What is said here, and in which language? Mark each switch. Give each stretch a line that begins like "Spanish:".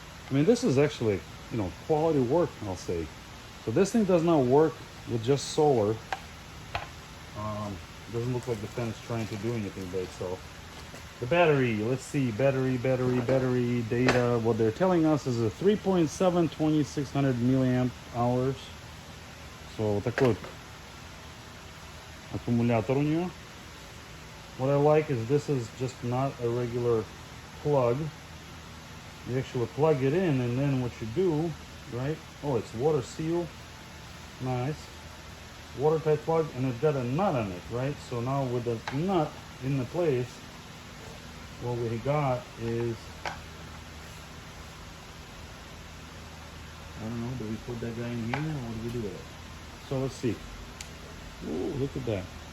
English: I mean, this is actually, you know, quality work, I'll say. So this thing does not work with just solar. Doesn't look like the fan is trying to do anything by itself. The battery, let's see, battery data. What they're telling us is a 3.7 2600 milliamp hours.
Russian: So вот такой вот аккумулятор у нее.
English: What I like is this is just not a regular plug. You actually plug it in, and then what you do, right? Oh, it's water seal. Nice. Watertight plug, and it's got a nut on it, right? So now with the nut in the place, what we got is, I don't know, do we put that guy in here, or what do we do with it? So let's see. Ooh, look at that.